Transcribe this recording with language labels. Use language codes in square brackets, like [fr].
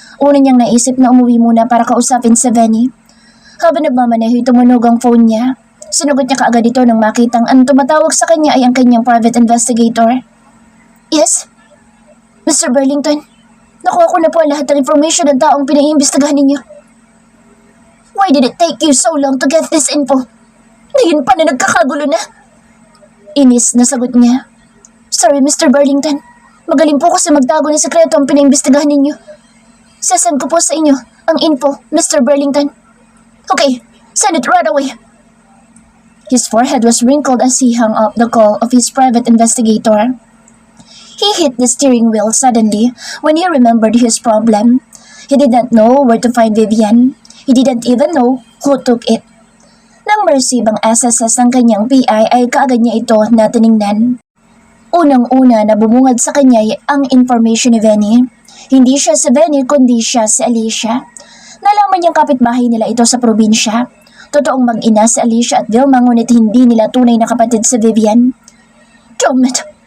[tl] Una niyang naisip na umuwi muna para kausapin si Venny. Habang nagmamaneho, tumunog ang phone niya. Sinagot niya kaagad ito nang makitang ang tumatawag sa kanya ay ang kanyang private investigator. [en] Yes? [tl] Mr. Burlington, nakuha ko na po ang lahat ng information ng taong pinaiimbestigahan ninyo. [en] Why did it take you so long to get this info? [tl] Ngayon pa na nagkakagulo na. Inis na sagot niya. [en] Sorry, Mr. Burlington. [tl] Magaling po kasi magtago ng sekreto ang pinaimbestigahan ninyo. Sasend ko po sa inyo ang info, Mr. [en] Burlington. Okay, send it right away. His forehead was wrinkled as he hung up the call of his private investigator. He hit the steering wheel suddenly when he remembered his problem. He did not know where to find Vivian. He didn't even know who took it. [tl] Nang maresibang SSS ng kanyang PI ay kaagad niya ito na tiningnan. Unang-una na bumungad sa kanya ang information ni Venny. Hindi siya si Venny kundi siya si Alicia. Nalaman niyang kapitbahay nila ito sa probinsya. Totoong mag-ina si Alicia at Vilma ngunit hindi nila tunay na kapatid si Vivian. Dammit!